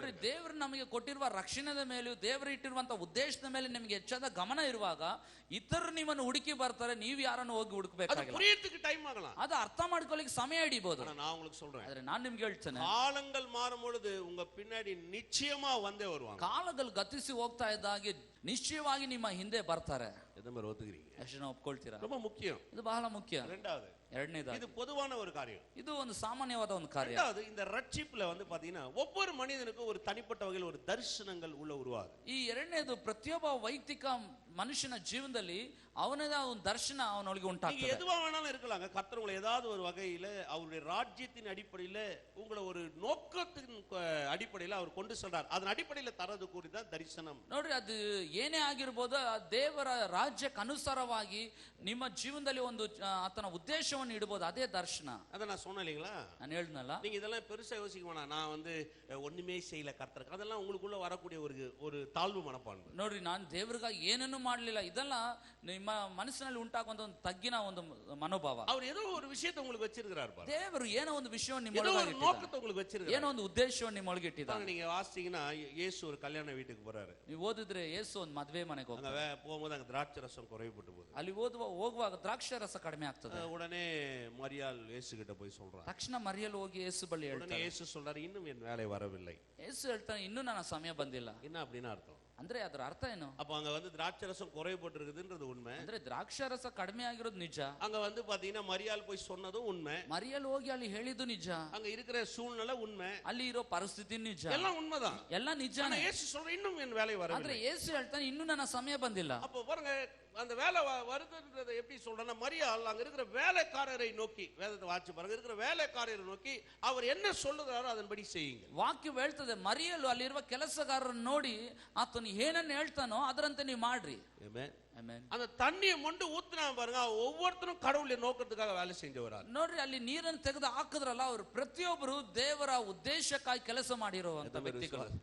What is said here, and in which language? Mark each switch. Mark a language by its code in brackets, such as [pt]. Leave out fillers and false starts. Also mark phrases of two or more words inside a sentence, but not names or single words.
[kn] ನೋಡ್ರಿ, ದೇವರು ನಮಗೆ ಕೊಟ್ಟಿರುವ ರಕ್ಷಣೆಯ ಮೇಲೂ ದೇವರು ಇಟ್ಟಿರುವಂತ ಉದ್ದೇಶದ ಮೇಲೆ ನಿಮಗೆ ಹೆಚ್ಚಾದ ಗಮನ ಇರುವಾಗ ಇತರರು ನಿಮ್ಮನ್ನು ಹುಡುಕಿ ಬರ್ತಾರೆ, ನೀವು ಯಾರನ್ನು ಹೋಗಿ ಹುಡುಕಬೇಕಾಗಿಲ್ಲ. [ta] புரியறதுக்கு டைம் ஆகலாம், [kn] ಅದು ಅರ್ಥ ಮಾಡ್ಕೊಳ್ಳಿಕ್ಕೆ ಸಮಯ ಹಿಡಿಬಹುದು. [ta] நான் உங்களுக்கு சொல்றேன், [kn] ಆದ್ರೆ ನಾನು ನಿಮ್ಗೆ ಹೇಳ್ತೇನೆ, [ta] காலங்கள் மாறும் பொழுது உங்க பின்னாடி நிச்சயமா வந்தே வருவாங்க. [kn] ಕಾಲಗಳು ಗತಿಸಿ ಹೋಗ್ತಾ ಇದ್ದಾಗೆ ನಿಶ್ಚಯವಾಗಿ ನಿಮ್ಮ ಹಿಂದೆ ಬರ್ತಾರೆ. [ta] எந்த மாதிரி ஒத்துக்கிறீங்க? [kn] ಎಷ್ಟು ನಾವು ಒಪ್ಕೊಳ್ತೀರಾ? [ta] ரொம்ப முக்கியம். [kn] ಇದು ಬಹಳ ಮುಖ್ಯ. [ta] ரெண்டாவது, [kn] ಎರಡನೇದಾಗಿ [ta] இது பொதுவான ஒரு காரியம். [kn] ಇದು ಒಂದು ಸಾಮಾನ್ಯವಾದ ಒಂದು ಕಾರ್ಯ. [ta] ரெண்டாவது, இந்த ரட்சிப்புல வந்து பாத்தீங்கன்னா ஒவ்வொரு மனிதனுக்கும் ஒரு தனிப்பட்ட வகையில் ஒரு தரிசனங்கள் உள்ள உருவாகுது. [kn] ಈ ಎರಡನೇದು, ಪ್ರತಿಯೊಬ್ಬ ವೈಯಕ್ತಿಕ ಮನುಷ್ಯನ ಜೀವನದಲ್ಲಿ ಅವನದೇ ಒಂದು ದರ್ಶನ ಅವನೊಳಗೆ ಉಂಟಾಗ್ತದೆ. [ta] எதுவா வேணாலும் இருக்கலாங்க. கர்த்தர் உங்களை ஏதாவது ஒரு வகையில அவருடைய ராஜ்யத்தின் அடிப்படையில உங்களை ஒரு நோக்கத்தின் அடிப்படையில அவர் கொண்டு சென்றார். அதன் அடிப்படையில தரது கூடி தான் தரிசனம். [kn] ನೋಡ್ರಿ, ಅದು ಏನೇ ಆಗಿರ್ಬೋದು, ಆ ದೇವರ ರಾಜ್ಯಕ್ಕೆ ಅನುಸಾರವಾಗಿ ನಿಮ್ಮ ಜೀವನದಲ್ಲಿ ಒಂದು ಆತನ ಉದ್ದೇಶವನ್ನು ಇಡಬಹುದು, ಅದೇ ದರ್ಶನ. [ta] ಅದ நான் சொன்னேன் இல்லைங்களா? [kn] ನಾನು ಹೇಳಿದ್ನಲ್ಲ, [ta] நீங்க இதெல்லாம் பெருசா யோசிக்க வேணாம். நான் வந்து ஒண்ணுமே செய்யல கர்த்தருக்கு, அதெல்லாம் உங்களுக்குள்ள வரக்கூடிய ஒரு தாழ்வு மனப்பான்மை. [kn] ನೋಡ್ರಿ, ನಾನು ದೇವರಿಗಾಗಿ ಏನನ್ನೂ ಮಾಡಲಿಲ್ಲ, ಇದೆಲ್ಲ ನಿಮ್ಮ ಮನಸ್ಸಿನಲ್ಲಿ ಉಂಟಾಗುವಂತ ಒಂದು ತಗ್ಗಿನ ಒಂದು ಮನೋಭಾವ. [ta] அவர் ஏதோ ஒரு விஷயத்தை உங்களுக்கு வச்சிருக்கிறார் பாருங்க. [kn] ದೇವರು ಏನೋ ಒಂದು ವಿಷಯವನ್ನು [ta] ஏதோ ஒரு நோக்கத்தை உங்களுக்கு வச்சிருக்கார், [kn] ಏನೋ ಒಂದು ಉದ್ದೇಶವನ್ನು ನಿಮ್ಮೊಳಗೆ ಇಟ್ಟಿದ್ದಾನೆ. [ta] நீங்க வாசிச்சீங்கன்னா இயேசு ஒரு கல்யாண வீட்டுக்கு போறாரு. [kn] ನೀವು ಓದಿದ್ರೆ ಯೇಸು ಒಂದು ಮದುವೆ ಮನೆಗೆ ಹೋಗ್ತಾರೆ. [ta] அங்க போகும்போது அங்க திராட்சை ரசம் குறைவுபட்டு போகுது. [kn] ಅಲ್ಲಿ ಹೋಗುವಾಗ ದ್ರಾಕ್ಷಿ ರಸ ಕಡಿಮೆ ಆಗ್ತದೆ. [ta] உடனே மரியாள் இயேசு கிட்ட போய் சொல்றான். [kn] ತಕ್ಷಣ ಮರಿಯಲು ಹೋಗಿ ಯೇಸು ಬಳಿ ಹೇಳ್ತಾರೆ. [ta] உடனே இயேசு சொல்றாரு, இன்னும் என் வேலை வரவில்லை. [kn] ಯೇಸು ಹೇಳ್ತಾನೆ, ಇನ್ನೂ ನನ್ನ ಸಮಯ ಬಂದಿಲ್ಲ. [ta] என்ன அப்படின்னா ಅರ್ಥ? [kn] ಅಂದ್ರೆ ಅದರ ಅರ್ಥ ಏನು? [ta] அப்ப அங்க வந்து திராட்சை ரசம் குறைவுபட்டு இருக்குதுன்றது உண்மை. [kn] ಅಂದ್ರೆ ದ್ರಾಕ್ಷಾರಸ ಕಡಿಮೆ ಆಗಿರೋದು ನಿಜ. [ta] அங்க வந்து பாத்தீங்கன்னா மரியாள் போய் சொன்னதும் உண்மை. [kn] ಮರಿಯಲು ಹೋಗಿ ಅಲ್ಲಿ ಹೇಳಿದ್ದು ನಿಜ. [ta] அங்க இருக்கிற சூழ்நிலை உண்மை. [kn] ಅಲ್ಲಿ ಇರೋ ಪರಿಸ್ಥಿತಿ ನಿಜ. [ta] எல்லாம் உண்மைதான், [kn] ಎಲ್ಲ ನಿಜ. [ta] இயேசு சொல்ற இன்னும் என் வேலை வரவில்லை. [kn] ಆದ್ರೆ ಯೇಸು ಹೇಳ್ತಾನೆ, ಇನ್ನೂ ನನ್ನ ಸಮಯ ಬಂದಿಲ್ಲ. [ta] அப்ப பாருங்க, அந்த வேலை வருதுன்றதை எப்படி சொல்றேன்னா, மரியாள் அங்க இருக்கிற வேலைக்காரரை நோக்கி, வேதத்தை வாசிச்சு பாருங்க, இருக்கிற வேலைக்காரரை நோக்கி அவர் என்ன சொல்லுகிறாரோ அதன்படி செய்யுங்க. [kn] ವಾಕ್ಯ ಹೇಳ್ತದೆ, ಮರಿಯಲು ಅಲ್ಲಿರುವ ಕೆಲಸಗಾರರನ್ನು ನೋಡಿ ಆತನು ಏನನ್ನು ಹೇಳ್ತಾನೋ ಅದರಂತೆ ನೀವು ಮಾಡ್ರಿ. [ta] அந்த தண்ணியை மொண்டு ஊத்துனா பாருங்க, ஒவ்வொருத்தரும் கடவுளுடைய நோக்கத்துக்காக வேலை செஞ்சவரா. [kn] ನೋಡ್ರಿ, ಅಲ್ಲಿ ನೀರನ್ನು ತೆಗೆದು ಹಾಕಿದ್ರಲ್ಲ, ಅವರು ಪ್ರತಿಯೊಬ್ಬರು ದೇವರ ಉದ್ದೇಶಕ್ಕಾಗಿ ಕೆಲಸ ಮಾಡಿರುವಂತ ವ್ಯಕ್ತಿಗಳು.